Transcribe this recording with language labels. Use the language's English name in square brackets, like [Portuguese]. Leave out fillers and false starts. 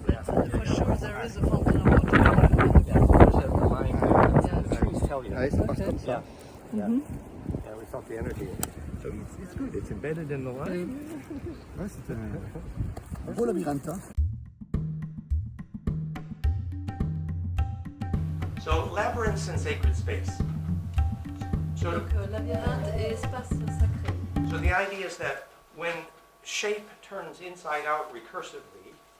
[English] For sure there is a fountain of water. [French] Ouais, ça passe comme ça. [English] Yeah, we felt the energy. So it's good. It's embedded in the line. [French] Ouais, c'est un beau labyrinthe. Hein. [English] So labyrinths and sacred space. So, [French] Donc labyrinthe et espace sacré. [English] so the idea is that when shape turns inside out recursively,